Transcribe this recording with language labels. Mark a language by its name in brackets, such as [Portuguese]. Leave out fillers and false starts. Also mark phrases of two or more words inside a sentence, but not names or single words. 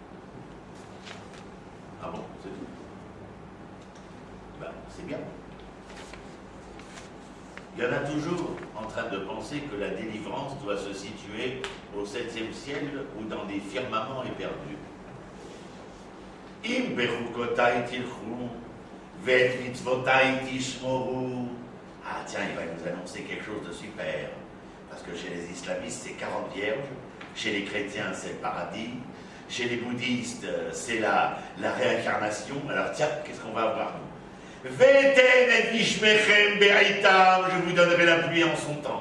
[French] Ah bon, c'est tout. C'est bien. Il y en a toujours en train de penser que la délivrance doit se situer au 7e ciel ou dans des firmaments éperdus. [Hebrew] אם בחקתי תלכו ואת מצותי תשמרו. [French] Ah tiens, il va nous annoncer quelque chose de super. Parce que chez les islamistes, c'est 40 vierges. Chez les chrétiens, c'est le paradis. Chez les bouddhistes, c'est la réincarnation. Alors tiens, qu'est-ce qu'on va avoir nous? [Hebrew] ונתן את גשמיכם בעתם, [French] je vous donnerai la pluie en son temps.